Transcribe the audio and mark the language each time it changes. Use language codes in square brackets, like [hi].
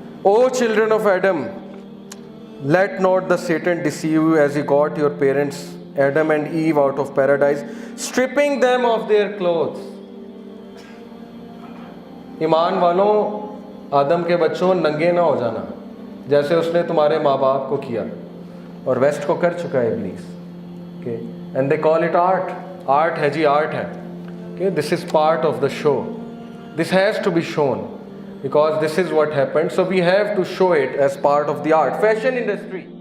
[en] O children of Adam, let not the Satan deceive you as he got your parents Adam and Eve out of paradise, stripping them of their clothes. [ur] ایمان والوں, آدم کے بچوں ننگے نہ ہو جانا جیسے اس نے تمہارے ماں باپ کو کیا, اور ویسٹ کو کر چکا ہے ابلیس. [en] Okay? And they call it art. [ur] Art ہے جی, art ہے. [en] Okay? This is part of the show. This has to be shown because this is what happened. So we have to show it as part of the art. Fashion industry.